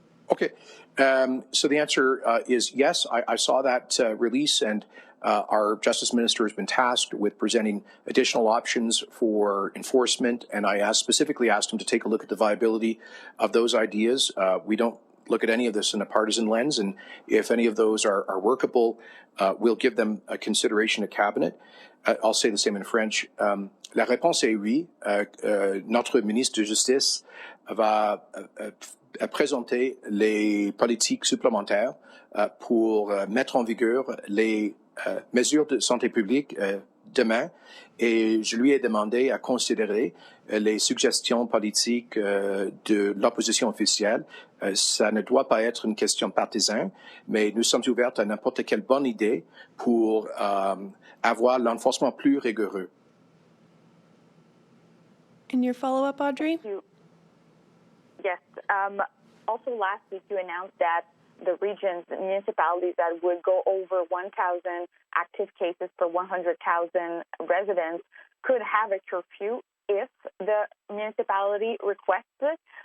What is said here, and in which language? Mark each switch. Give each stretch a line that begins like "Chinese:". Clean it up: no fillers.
English: Okay, so the answer is yes. I saw that release, and our Justice Minister has been tasked with presenting additional options for enforcement, and I specifically asked him to take a look at the viability of those ideas. We don't look at any of this in a partisan lens, and if any of those are workable, we'll give them a consideration at Cabinet. I'll say the same in French.
French: La réponse est oui. Notre ministre de Justice va présenter les politiques supplémentaires pour mettre en vigueur les mesures de santé publique demain, et je lui ai demandé à considérer les suggestions politiques de l'opposition officielle. Ça ne doit pas être une question partisane, mais nous sommes ouverts à n'importe quelle bonne idée pour avoir l'enforcement plus rigoureux.
English: And your follow-up, Audrey? Yes. Also, last week you announced that the regions, municipalities that would go over 1,000 active cases per 100,000 residents could have a curfew if the municipality requests it.